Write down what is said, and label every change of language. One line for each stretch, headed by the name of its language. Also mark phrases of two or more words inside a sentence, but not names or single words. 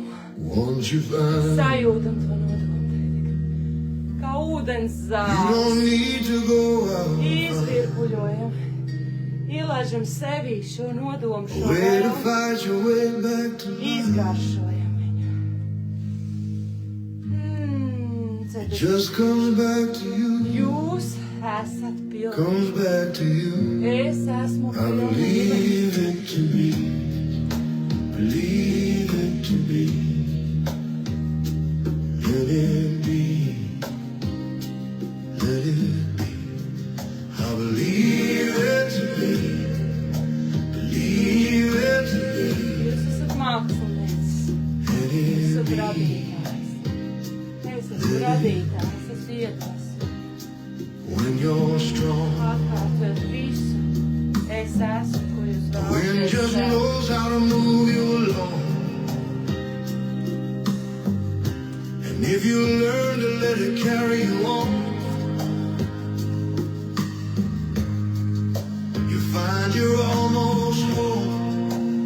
Latvian: Sajūtam to nodomu. Kā ūdens zāles. Izvirpuļojam. Ielaižam sevī šo nodomu, šo vēlmu. Izgaršojam viņu.
English: It just comes back to you.
Latvian: Jūs esat pilni.
English: Comes back to you.
Latvian: Es esmu
English: I
Latvian: pilni.
English: believe it to be. Believe it to be. Let it be. Let it be. I believe it to be. Believe it to be.
Latvian: Jūs esat mākslinieks.
English: Let
Latvian: Jūs
English: it
Latvian: esat
English: be.
Latvian: radītājs. Es esmu radītājs. Es esmu iedvesmu.
English: When you're strong.
Latvian: Atkārtot visu. Es esmu, ko jūs
English: The wind
Latvian: vēlaties
English: just
Latvian: sev.
English: knows how to move you along. And if you learn to let it carry you on, you find you're almost home.